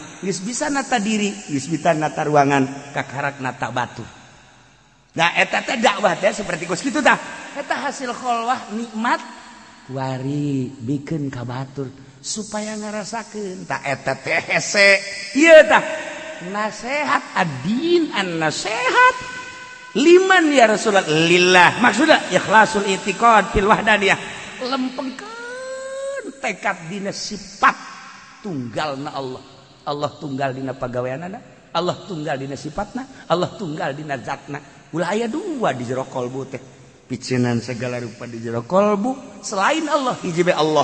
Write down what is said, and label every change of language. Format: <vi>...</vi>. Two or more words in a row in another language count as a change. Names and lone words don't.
<su>Geus bisa nata diri, geus bisa nata ruangan, kakarak nata batu. Nah eta teh dakwah teh seperti geus kitu tah. Eta hasil kholwah nikmat kuari bikeun ka batur supaya ngarasakeun tah eta teh hese. Ieu tah nasihat</su> <ar>الدين النصيحة. لمن يا رسول الله لله maksudnya إخلاص الاعتقاد في الوحدانية</ar> <su>lempengkeun tekad dina sifat tunggalna Allah. Allah tunggal dina pagaweanana, Allah tunggal dina sifatna, Allah tunggal dina zatna. Ulah aya dua di jero kolbu teh. Picinan</su> <id>segala rupa</id> <su>di jero kolbu selain Allah hiji bae Allah.</su>